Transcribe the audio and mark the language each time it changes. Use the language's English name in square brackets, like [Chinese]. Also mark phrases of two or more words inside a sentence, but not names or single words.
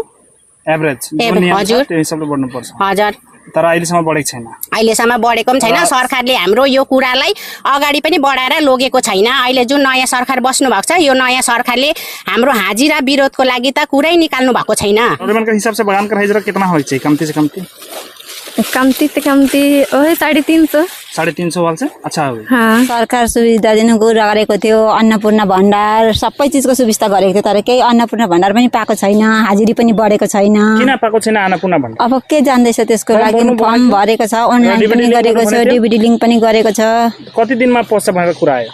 [Nepali] एभरेज हजुर त्यो हिसाबले बढ्नु पर्छ हजुर तर अहिलेसम्म बढेको छैन अहिलेसम्म बढेको पनि छैन सरकारले हाम्रो यो कुरालाई अगाडि पनि बढाएर लगेको छैन। अहिले जुन नयाँ सरकार बस्नु भएको छ यो नयाँ सरकारले हाम्रो हाजिरा विरोधको लागि त कुरै निकाल्नु भएको छैन। [Hindi] के हिसाब से बागान का हाजिरा कितना होना चाहिए कमती से कमती वही 350 वाल से अच्छा हो हाँ। [Nepali] सरकार सुविधा दिनु गरेको थियो अन्नपूर्ण भण्डार सबै चीजको सुविधा गरेको थियो तर केही अन्नपूर्ण भण्डार पनि पाएको छैन हाजिरी पनि बढेको छैन किन पाएको छैन अन्नपूर्ण भण्डार अब के जान्दैछ त्यसको लागि फर्म भरेको छ अनलाइन पनि गरेको छ [English] DBD link [Nepali] पनि गरेको छ कति दिनमा पस्छ भनेको कुरा आयो